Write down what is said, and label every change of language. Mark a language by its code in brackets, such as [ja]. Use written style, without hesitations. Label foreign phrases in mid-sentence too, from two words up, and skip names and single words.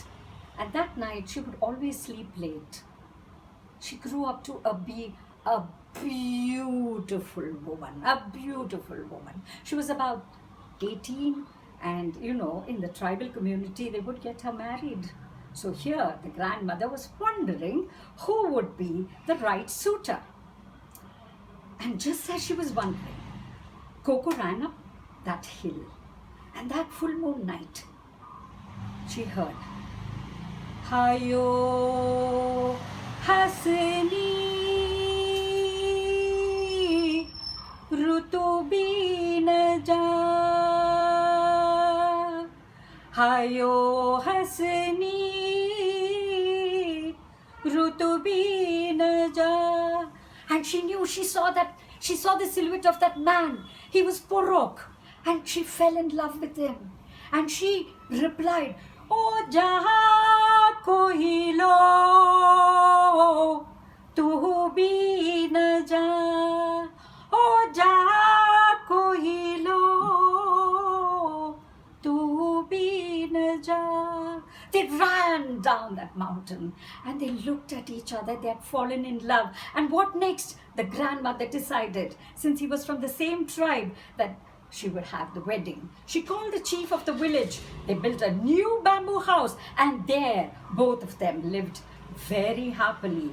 [en] And that night she would always sleep late. She grew up to be a beautiful woman, She was about 18, and in the tribal community they would get her married. So here the grandmother was wondering who would be the right suitor. And just as she was wondering, Coco ran up that hill, and that full moon night, she heard, Hayo Hasini Rutu Bina Ja Hayo Hasini Rutu Bina Ja. And she knew, she saw the silhouette of that man. He was Porok, and she fell in love with him. And she replied, O jaha koi lo tu bhi na ja, O jaha koi lo tu bhi na ja. They ran down that mountain and they looked at each other. They had fallen in love. And what next? The grandmother decided, since he was from the same tribe, that she would have the wedding. She called the chief of the village. They built a new bamboo house, and there both of them lived very happily.